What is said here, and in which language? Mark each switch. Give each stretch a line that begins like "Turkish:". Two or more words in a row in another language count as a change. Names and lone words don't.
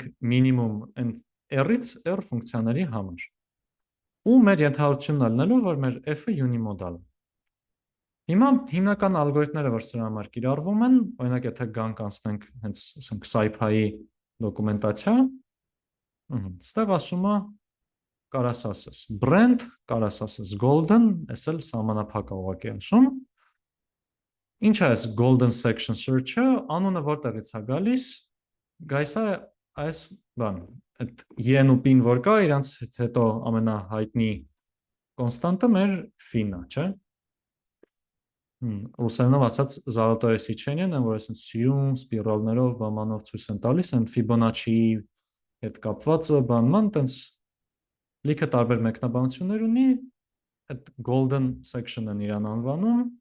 Armenian: մինիմում այն r-ից r ֆունկցիաների համար։ Ու մեր ենթադրությունն ալնելու, որ մեր f-ը յունիմոդալ է։ Հիմա հիմնական ալգորիթմները, որ սրա համար կիրառվում են, օրինակ եթե գանք անցնենք հենց ասենք SciPy-ի դոկումենտացիա, ստեղ ասում է կարաս ասես brand, կարաս ասես golden, այս էլ սահմանափակ է ուղղակի ասում։ Ինչ է այս
English: golden section search-
Armenian: ը, անունը որտեղից է գալիս, գայս է այս բան, այդ yen ու p-ն որ կա, իրանց հետո ամենահայտնի կոնստանտը մեր phi-ն է, չէ՞։ Ռուսերենով ասած
Russian: золотое сечение,
Armenian: որ այսինքն սիրուն սպիրալներով բամանով ցույց են տալիս, այն Fibonacci-ի հետ կապվածը բանման, տենց լիքը տարբեր մեկնաբանություններ ունի, այդ
English: golden section-
Armenian: ն իրան անվանում,